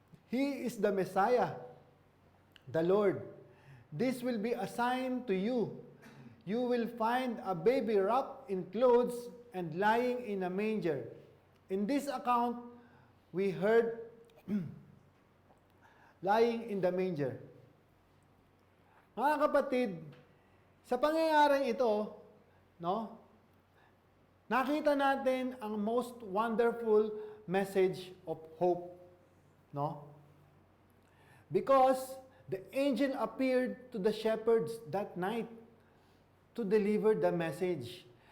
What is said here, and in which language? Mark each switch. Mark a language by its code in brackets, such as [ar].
[en] He is the Messiah, the Lord. This will be a sign to you. You will find a baby wrapped in clothes and lying in a manger." In this account, we heard lying in the manger. [tl] Mga kapatid, sa pangyayaring ito, no, nakita natin ang [en] most wonderful message of hope. [tl] No? [en] Because the angel appeared to the shepherds that night to deliver the message.